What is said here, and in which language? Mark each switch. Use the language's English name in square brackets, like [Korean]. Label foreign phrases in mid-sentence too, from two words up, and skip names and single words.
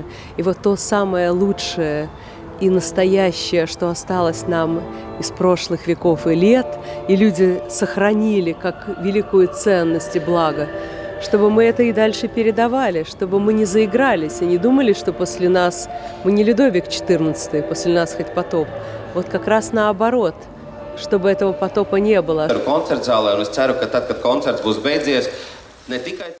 [Russian] И вот то самое лучшее и настоящее, что осталось нам из прошлых веков и лет, и люди сохранили как великую ценность и благо, чтобы мы это и дальше передавали, чтобы мы не заигрались и не думали, что после нас, мы не Людовик XIV, после нас хоть потоп. Вот как раз наоборот, чтобы этого потопа не было. [Latvian] Koncertzālē, un es ceru, ka tad, kad koncerts būs beidzies, ne tikai